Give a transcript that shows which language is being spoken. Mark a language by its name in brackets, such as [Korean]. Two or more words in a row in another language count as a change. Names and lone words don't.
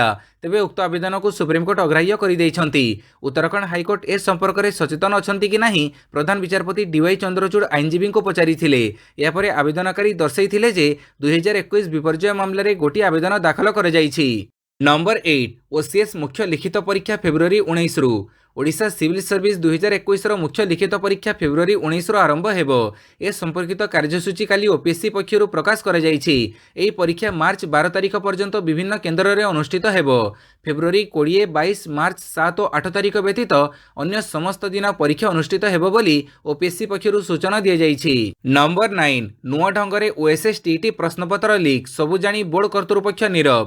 [Odia] ତେବେ ଉକ୍ତ ଆବେଦନକୁ ସୁପ୍ରିମକୋର୍ଟ ଅଗ୍ରାହ୍ୟ କରିଦେଇଛନ୍ତି। ଉତ୍ତରାଖଣ୍ଡ ହାଇକୋର୍ଟ ଏ ସମ୍ପର୍କରେ ସଚେତନ ଅଛନ୍ତି କି ନାହିଁ ପ୍ରଧାନ ବିଚାରପତି ଡିୱାଇ ଚନ୍ଦ୍ରଚୂଡ଼ ଆଇନଜୀବୀଙ୍କୁ ପଚାରିଥିଲେ। ଏହାପରେ ଆବେଦନକାରୀ ଦର୍ଶାଇଥିଲେ ଯେ 2021 ବିପର୍ଯ୍ୟୟ ମାମଲାରେ ଗୋଟିଏ ଆବେଦନ ଦାଖଲ କରାଯାଇଛି। ନମ୍ବର 8, ଓସିଏସ୍ ମୁଖ୍ୟ ଲିଖିତ ପରୀକ୍ଷା ଫେବୃଆରୀ 19ରୁ। ଓଡ଼ିଶା ସିଭିଲ ସର୍ଭିସ 2021 ମୁଖ୍ୟ ଲିଖିତ ପରୀକ୍ଷା ଫେବୃଆରୀ 19 ଆରମ୍ଭ ହେବ। ଏ ସମ୍ପର୍କିତ କାର୍ଯ୍ୟସୂଚୀ କାଲି ଓପିଏସସି ପକ୍ଷରୁ ପ୍ରକାଶ କରା ଯାଇଛି। ଏହି ପରୀକ୍ଷା ମାର୍ଚ୍ଚ 12 ତାରିଖ ପର୍ଯ୍ୟନ୍ତ ବିଭିନ୍ନ କେନ୍ଦ୍ର ରେ ଅନୁଷ୍ଠିତ ହେବ। ଫେବୃଆରୀ 20, 22, ମାର୍ଚ୍ଚ 7 ଆଉର 8 ତାରିଖ ବ୍ୟତୀତ ଅନ୍ୟ ସମସ୍ତ ଦିନ ପରୀକ୍ଷା ଅନୁଷ୍ଠିତ ହେବ ବୋଲି ଓପିଏସସି ପକ୍ଷରୁ ସୂଚନା ଦିଆ ଯାଉଛି। ନମ୍ବର 9 ନୂଆ ଢଙ୍ଗରେ ଓଏସଏସ ଟିଇଟି ପ୍ରଶ୍ନପତ୍ର ଲିକ ସବୁ ଜାଣି ବୋର୍ଡ କର୍ତ୍ତୃପକ୍ଷ ନୀରବ।